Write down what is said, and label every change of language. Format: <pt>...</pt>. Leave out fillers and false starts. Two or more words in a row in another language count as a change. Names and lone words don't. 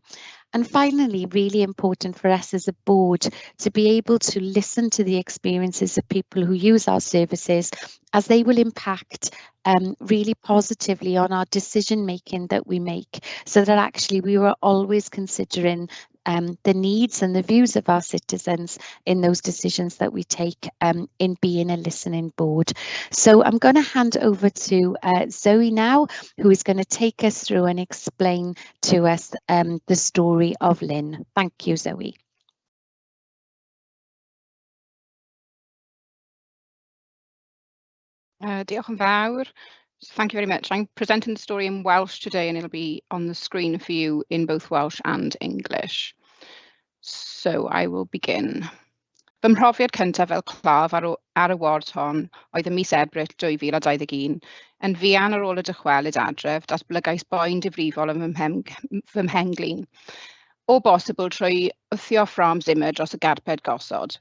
<en>And finally, really important for us as a board to be able to listen to the experiences of people who use our services, as they will impact really positively on our decision making that we make, so that actually we were always considering the needs and the views of our citizens in those decisions that we take in being a listening board. So I'm going to hand over to Zoe now, who is going to take us through and explain to us the story of Lynn. Thank you, Zoe.</en> <cy>Diolch yn fawr.</cy> <en>Thank you very much. I'm presenting the story in Welsh today, and it'll be on the screen for you in both Welsh and English. So I will begin.</en> <cy>Fy mhrofiad cyntaf fel claf ar y ward hon oedd ym mis Ebrill 2021, yn fuan ar ôl y dychwelyd adref, datblygais boen difrifol yn fy mhenglin. O bosibl trwy wthio ffram Zimmer dros y garped gosod.</cy>